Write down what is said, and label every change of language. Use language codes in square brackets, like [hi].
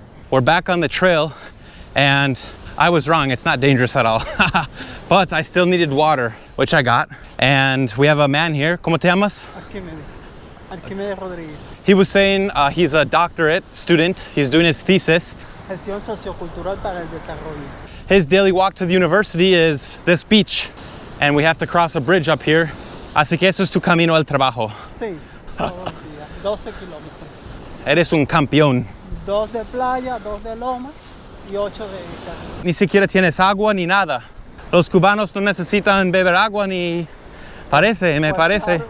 [en] We're back on the trail, and I was wrong, it's not dangerous at all. But I still needed water, which I got. And we have a man here. [es] ¿Cómo te llamas? Arquímedes Rodríguez. [en] He was saying he's a doctorate student. He's doing his thesis. [es] Gestión sociocultural para el desarrollo. [en] His daily walk to the university is this beach, and we have to cross a bridge up here. [es] Así que eso es tu camino al trabajo. Sí, todos los días, 12 kilómetros. Eres un campeón. 2 de playa, 2 de loma y 8 de carretera. Ni siquiera tienes agua ni nada. Los cubanos no necesitan beber agua ni... me parece.